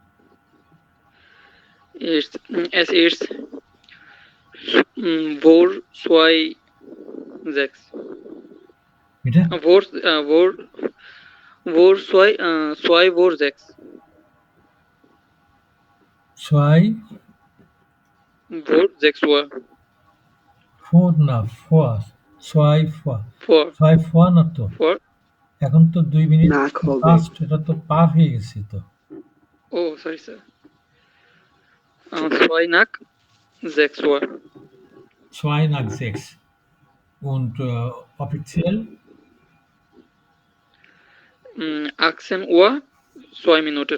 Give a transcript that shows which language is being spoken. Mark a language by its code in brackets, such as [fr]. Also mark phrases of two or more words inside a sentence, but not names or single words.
[de] Es ist 4:26. Bitte? 4:26. 4:6 Uhr. [bn] 4 না 4 ছয় 4. 4 না তো 4. এখন তো 2 মিনিট নাক হবে। ফাস্ট এটা তো পার হয়ে গেছে তো [en] Oh, sorry, sir. [de] 2:06 Uhr. 2 nach 6 und offiziell 18:02